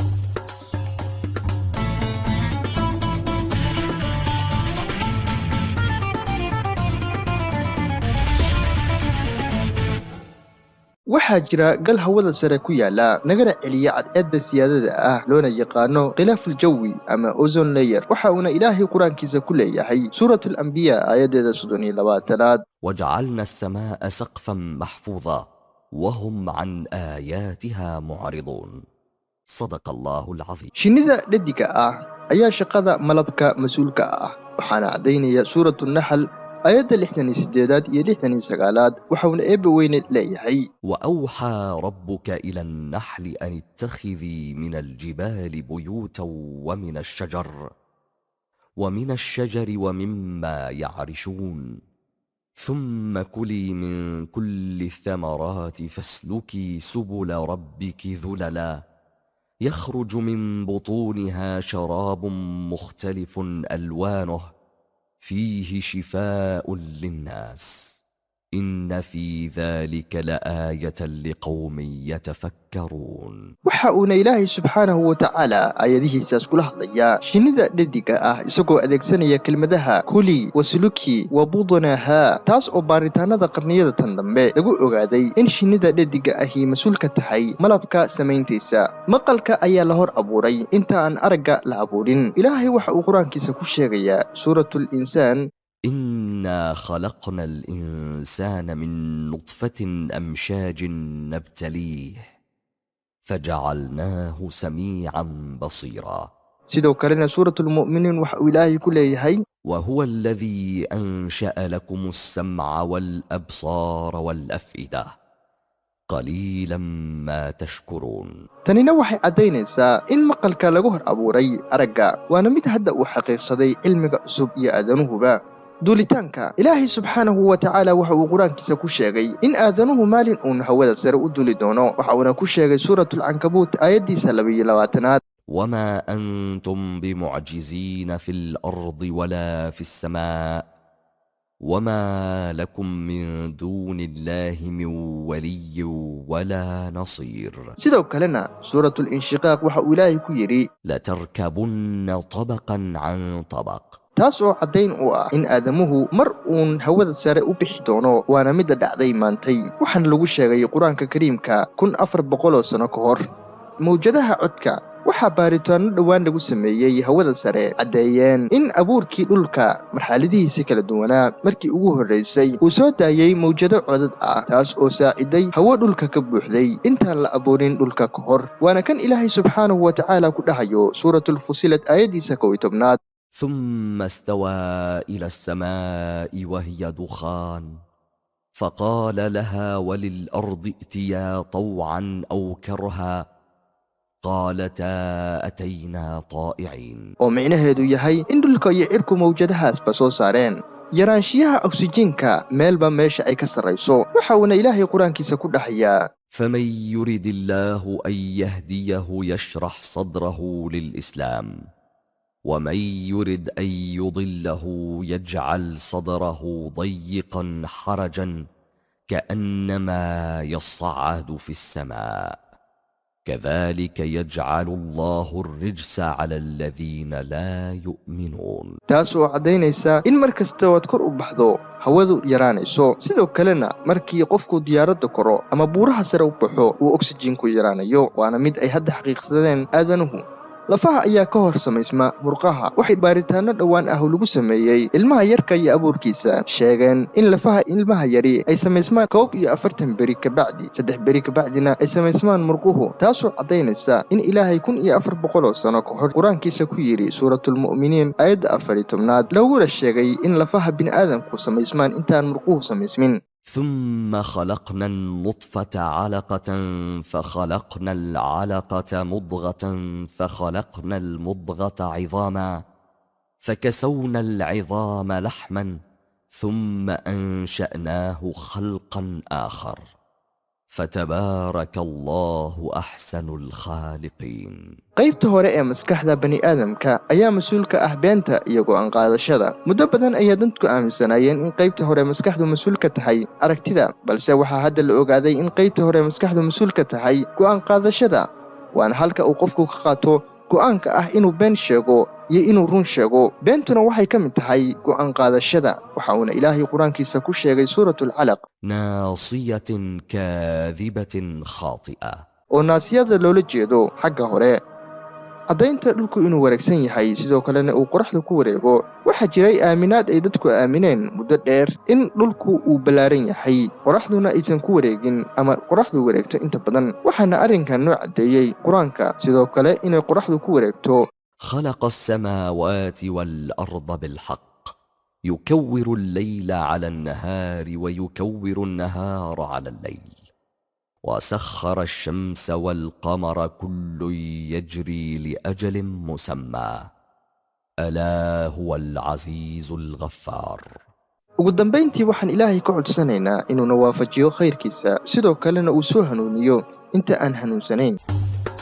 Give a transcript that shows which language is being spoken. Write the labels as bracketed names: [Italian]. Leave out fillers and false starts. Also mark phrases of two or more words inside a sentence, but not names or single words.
[Somali] waxaa jira gal hawada sare ku yaala nagana celiya cadceedda siyaadada ah loona yaqaano [Arabic] غلاف جوي [Somali] ama [English] ozone layer. [Somali] waxa uuna ilaahay quraankiisa ku leeyahay suuratul anbiya aayadeeda 32. [Arabic] وجعلنا السماء سقفا محفوظا وهم عن آياتها معرضون صدق الله العظيم. [Somali] shinnida dhadiga ah ayaa shaqada malabka mas'uulka ah waxaana cadeynaya suuratul nahl آيات 68 iyo 69 waxauna eebba weyne leeyahay [Arabic] وأوحى ربك إلى النحل أن اتخذي من الجبال بيوتا ومن الشجر ومما يعرشون ثم كلي من كل الثمرات فاسلكي سبل ربك ذللا يخرج من بطونها شراب مختلف ألوانه فيه شفاء للناس إن في ذلك لآية لقوم يتفكرون. [Somali] waxa uuna ilaahay [Arabic] سبحانه وتعالى [Somali] ayadihiisaas kula hadlayaa shinnida dhadiga ah isagoo adeegsanaya kelmadaha [Arabic] كلي واسلكي [Somali] wa budnaha taas oo baaritaanada qarniyada tan dambe lagu ogaaday in shinnida dhadiga ahi mas'uul ka tahay malabka samayntiisa. maqalka ayaa la hor abuuray inta aan aragga la abuurin. ilaahay waxa uu quraankiisa ku sheegayaa suuratul insaan [Arabic] إنا خلقنا الإنسان من نطفة أمشاج نبتليه فجعلناه سميعا بصيرا. [Somali] sidoo kalena suuratul mu'miniin waxa uu ilaahay ku leeyahay [Arabic] وهو الذي أنشأ لكم السمع والأبصار والأفئدة قليلا ما تشكرون. [Somali] tanina waxay cadeynaysaa in maqalka lagu hor abuuray aragga waana mid hadda uu xaqiiqsaday cilmiga cusub iyo aadanuhuba. duulitaanka ilaahay [Arabic] سبحانه وتعالى [Somali] waxa uu quraankiisa ku sheegay in aadanuhu maalin uun hawada sare u duuli doono. waxa uuna ku sheegay suuratul ankabut aayadiisa 22. [Arabic] وما أنتم بمعجزين في الأرض ولا في السماء وما لكم من دون الله من ولي ولا نصير. [Somali] sidoo kalena suuratul inshiqaaq waxa uu ilaahay ku yiri [Arabic] لتركبن طبقا عن طبق. [Somali] taas oo cadeyn u ah in aadamuhu mar uun hawada sare u bixi doono waana mid dhacday maantay. waxaan lagu sheegay quraanka kariimka 1400 sano ka hor. mawjadaha codka waxaa baaritaano dhawaan lagu sameeyay hawada sare cadeeyeen in abuurkii dhulka marxaladihiisa kala duwanaa markii ugu horeysay uu soo daayay mawjado codad ah taas oo saaciday hawo dhulka ka buuxday intaan la abuurin dhulka ka hor. waana kan ilaahay [Arabic] سبحانه وتعالى [Somali] ku dhahayo suuratul fusilat aayadiisa 11. [Arabic] ثم استوى إلى السماء وهي دخان فقال لها وللأرض ائتيا طوعا أو كرها قالتا أتينا طائعين. [Somali] oo micnaheedu yahay in dhulka iyo cirku mawjadahaasba soo saareen yaraanshiyaha oksijiinka meelba meesha ay ka sarrayso. waxa uuna ilaahay quraankiisa ku dhahayaa [Arabic] فمن يرد الله أن يهديه يشرح صدره للإسلام ومن يرد أن يضله يجعل صدره ضيقا حرجا كأنما يصعد في السماء كذلك يجعل الله الرجس على الذين لا يؤمنون. [Somali] taas oo cadeynaysa in markasta waad kor u baxdo hawadu yaraanayso. sidoo kalena markii qofku diyaaradda koro ama buuraha sare u baxo uu oksijiinku yaraanayo waana mid ay hadda xaqiiqsadeen aadanuhu. lafaha ayaa ka hor samaysma murqaha. waxay baaritaano dhawaan ah lagu sameeyay ilmaha yarka iyo abuurkiisa sheegeen in lafaha ilmaha yari ay samaysmaan 41 beri ka bacdi 3 beri ka bacdina ay samaysmaan murquhu taasoo cadeynaysa in ilaahay 1400 sano ka hor quraankiisa ku yiri suuratul mu'miniin aayadda 14 laguna sheegay in lafaha bini'aadamku samaysmaan intaan murquhu samaysmin. [Arabic] ثم خلقنا النطفة علقة فخلقنا العلقة مضغة فخلقنا المضغة عظاما فكسونا العظام لحما ثم أنشأناه خلقا آخر فتبارك الله أحسن الخالقين. [Somali] qaybta hore ee maskaxda bani aadamka ayaa mas'uul ka ah beenta iyo go'aan qaadashada. muddo badan ayaa dadku aaminsanayeen in qaybta hore maskaxdu mas'uul ka tahay aragtida, balse waxaa hadda la ogaaday in qaybta hore maskaxdu mas'uul ka tahay go'aan qaadashada. waana halka uu qofku ka qaato go'aanka ah inuu been sheego iyo inuu run sheego. beentuna waxay ka mid tahay go'aan qaadashada. waxa uuna Ilaahay quraankiisa ku sheegay suuratul Alaq, [Arabic] ناصية كاذبة خاطئة. [Somali] oo naasiyada loola jeedo xagga hore caddaynta dhulku inuu wareegsan yahay, sidoo kalena uu qoraxdu ku wareego. waxaa jiray aaminaad ay dadku aamineen muddo dheer in dhulku uu ballaaran yahay, qoraxduna aysan ku wareegin ama qoraxdu wareegto inta badan. waxaana arrinkan noo caddeeyey qur-aanka, sidoo kale inay qoraxdu ku wareegto. [Arabic] خلق السماوات والأرض بالحق يكور الليل على النهار ويكور النهار على الليل وسخر الشمس والقمر كل يجري لأجل مسمى ألا هو العزيز الغفار. [Somali] ugu dambayntii waxaan Ilaahay ka codsanaynaa inuu na waafajiyo khayrkiisa, sidoo kalena uu soo hanuuniyo inta aan hanuunsanayn.